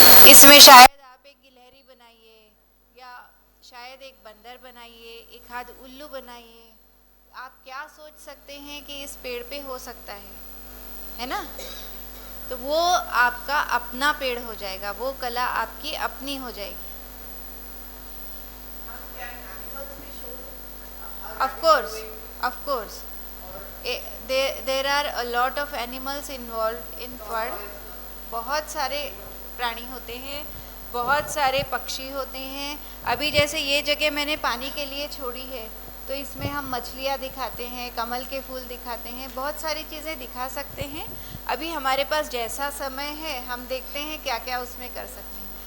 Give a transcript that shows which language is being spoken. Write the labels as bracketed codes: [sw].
[hi] इसमें शायद आप एक गिलहरी बनाइए, या शायद एक बंदर बनाइए, एक आध उल्लू बनाइए। आप क्या सोच सकते हैं कि इस पेड़ पे हो सकता है ना? तो वो आपका अपना पेड़ हो जाएगा, वो कला आपकी अपनी हो जाएगी। [en] Of course, there are a lot of animals involved in flood. [hi] बहुत सारे प्राणी होते हैं, बहुत सारे पक्षी होते हैं। अभी जैसे ये जगह मैंने पानी के लिए छोड़ी है, तो इसमें हम मछलियाँ दिखाते हैं, कमल के फूल दिखाते हैं, बहुत सारी चीज़ें दिखा सकते हैं। अभी हमारे पास जैसा समय है, हम देखते हैं क्या क्या उसमें कर सकते हैं।